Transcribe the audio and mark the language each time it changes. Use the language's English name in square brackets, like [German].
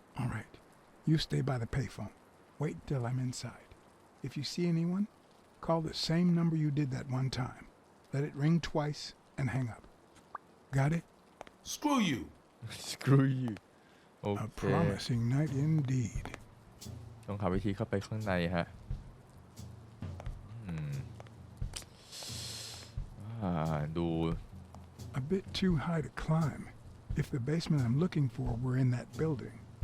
[English] All right. You stay by the payphone. Wait till I'm inside. If you see anyone, call the same number you did that one time. Let it ring twice and hang up. Got it? Screw you! Screw you โอ A [Thai] เค [English] promising night indeed. [Thai] ต้องหาวิธีเข้าไปข้างในฮะดู [English] A bit too high to climb. If the basement I'm looking for were in that building.